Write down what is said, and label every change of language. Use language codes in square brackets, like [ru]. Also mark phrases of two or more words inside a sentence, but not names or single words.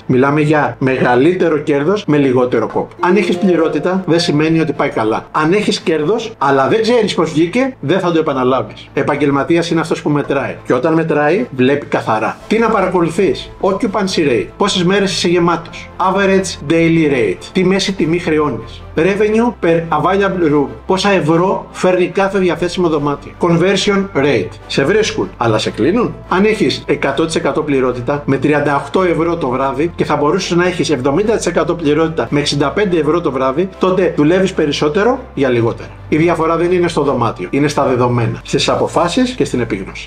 [el] Μιλάμε για μεγαλύτερο κέρδος με λιγότερο κόπο. Αν έχεις πληρότητα, δεν σημαίνει ότι πάει καλά. Αν έχεις κέρδος, αλλά δεν ξέρεις πώς βγήκε, δεν θα το επαναλάβεις. Επαγγελματίας είναι αυτός που μετράει. Και όταν μετράει, βλέπει καθαρά. Τι να παρακολουθείς? [en] Occupancy rate. [el] Πόσες μέρες είσαι γεμάτος. [en] Average daily rate. [el] Τι μέση τιμή χρεώνεις. [en] Revenue per available room. [el] Πόσα ευρώ φέρνει κάθε διαθέσιμο δωμάτιο. [en] Conversion rate. [el] Σε βρίσκουν, αλλά σε κλείνουν. Αν έχεις 100% πληρότητα με 38 ευρώ το βράδυ και θα μπορούσες να έχεις 70% πληρότητα με 65 ευρώ το βράδυ, τότε δουλεύεις περισσότερο για λιγότερα. Η διαφορά δεν είναι στο δωμάτιο, είναι στα δεδομένα, στις αποφάσεις και στην επίγνωση.